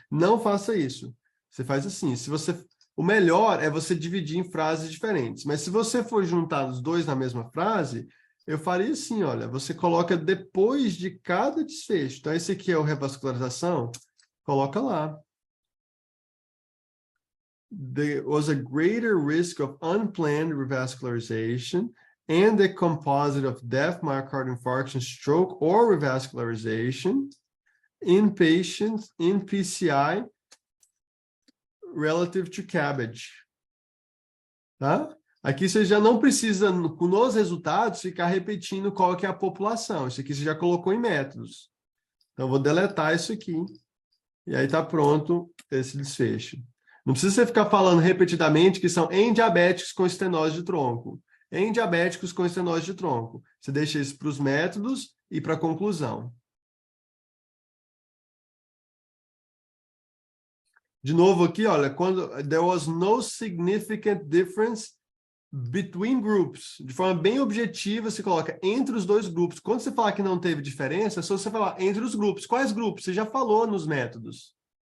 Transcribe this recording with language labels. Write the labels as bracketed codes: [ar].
[pt] Não faça isso. Você faz assim, o melhor é você dividir em frases diferentes, mas se você for juntar os dois na mesma frase, eu faria assim, olha, você coloca depois de cada desfecho. Então esse aqui é o revascularização, coloca lá. [en] There was a greater risk of unplanned revascularization and the composite of death, myocardial infarction, stroke, or revascularization in patients in PCI relative to CABG. [pt] Tá? Aqui você já não precisa, nos resultados, ficar repetindo qual que é a população. Isso aqui você já colocou em métodos. Então, eu vou deletar isso aqui. E aí está pronto esse desfecho. Não precisa você ficar falando repetidamente que são em diabéticos com estenose de tronco. Em diabéticos com estenose de tronco. Você deixa isso para os métodos e para a conclusão. De novo aqui, olha, quando [en] there was no significant difference between groups. [pt] De forma bem objetiva, você coloca entre os dois grupos. Quando você falar que não teve diferença, é só você falar entre os grupos. Quais grupos? Você já falou nos métodos.